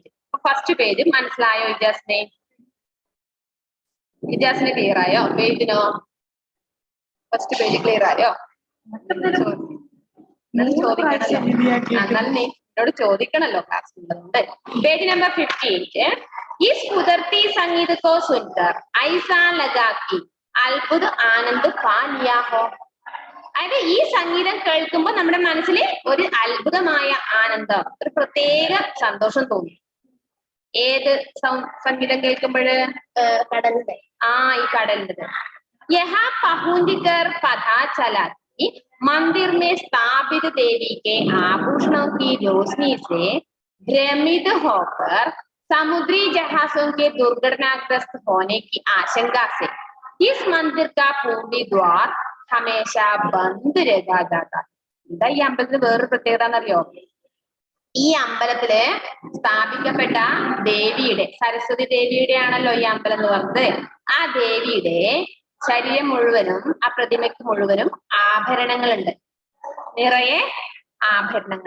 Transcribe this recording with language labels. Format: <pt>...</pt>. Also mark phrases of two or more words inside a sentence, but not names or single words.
<en>first page</en> <ml>മനസ്സിലായോ ഇജാസിനെ? ഇജാസിന് ക്ലിയർ ആയോ? പേജിനോ</ml> <en>first page clear</en> <ml>ആയോ? എന്നാലും നീ എന്നോട് ചോദിക്കണല്ലോ ക്ലാസ് ഉള്ളതുകൊണ്ട്.</ml> <en>page number</en> <ml>58.</ml> <hi>इस कुदरती संगीत को सुनकर ऐसा लगा कि अद्भुत आनंद पा लिया हो.</hi> <ml>അതായത് ഈ സംഗീതം കേൾക്കുമ്പോൾ നമ്മുടെ മനസ്സിൽ ഒരു അത്ഭുതമായ ആനന്ദം, ഒരു പ്രത്യേക സന്തോഷം തോന്നി. ഏത് സംഗീതം കേൾക്കുമ്പോഴ്? കടലിന്റെ. ഈ കടലിന്റെ.</ml> <hi>यहाँ पहुँचकर पता चला कि मंदिर में स्थापित देवी के आभूषणों की रोशनी से भ्रमित होकर समुद्री जहाजों के दुर्घटनाग्रस्त होने की आशंका से इस मंदिर का पूर्वी द्वार हमेशा बंद रखा जाता.</hi> <ml>എന്താ ഈ അമ്പലത്തിന് വേറൊരു പ്രത്യേകത എന്നറിയോ? ഈ അമ്പലത്തില് സ്ഥാപിക്കപ്പെട്ട ദേവിയുടെ, സരസ്വതി ദേവിയുടെ ആണല്ലോ ഈ അമ്പലം എന്ന് പറഞ്ഞത്. ആ ദേവിയുടെ ശരീരം മുഴുവനും, ആ പ്രതിമയ്ക്ക് മുഴുവനും ആഭരണങ്ങളുണ്ട്, നിറയെ ആഭരണങ്ങൾ.</ml>